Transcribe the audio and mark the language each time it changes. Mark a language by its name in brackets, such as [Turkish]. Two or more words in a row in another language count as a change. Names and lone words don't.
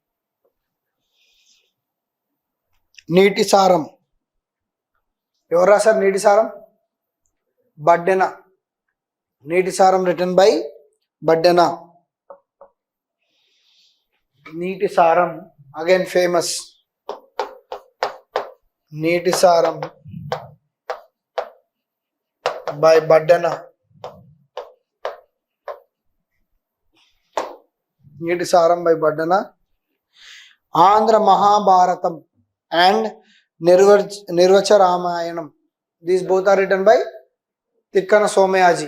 [English] Niti Saram. [Telugu] ఎవరు సర్ నీతి సారం? బద్దెన. [English] Niti Saram written by Baddena. Niti Saram, again famous. Niti Saram by Baddena. Niti Saram by Baddena. Andhra Mahabharatam and Nirvacha Ramayanam. These both are written by Tikkana Somayaji.